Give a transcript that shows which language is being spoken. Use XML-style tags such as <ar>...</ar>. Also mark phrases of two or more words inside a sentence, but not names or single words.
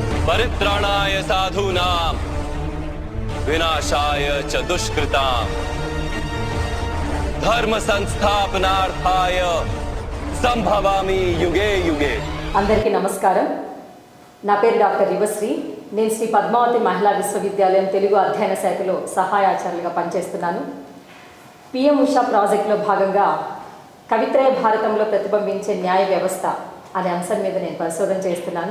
<sa>పరిత్రాణాయ సాధూనాం వినాశాయ చ దుష్కృతాం ధర్మ సంస్థాపనార్థాయ సంభవామి యుగే యుగే.</sa> <te>అందరికీ నమస్కారం. నా పేరు డాక్టర్ యువశ్రీ. నేను శ్రీ పద్మావతి మహిళా విశ్వవిద్యాలయం తెలుగు అధ్యయన శాఖలో సహాయాచార్యులుగా పనిచేస్తున్నాను. పిఎం ఉషా ప్రాజెక్టులో భాగంగా కవిత్రయ భారతంలో ప్రతిబింబించే న్యాయ వ్యవస్థ అనే అంశం మీద నేను పరిశోధన చేస్తున్నాను.</te>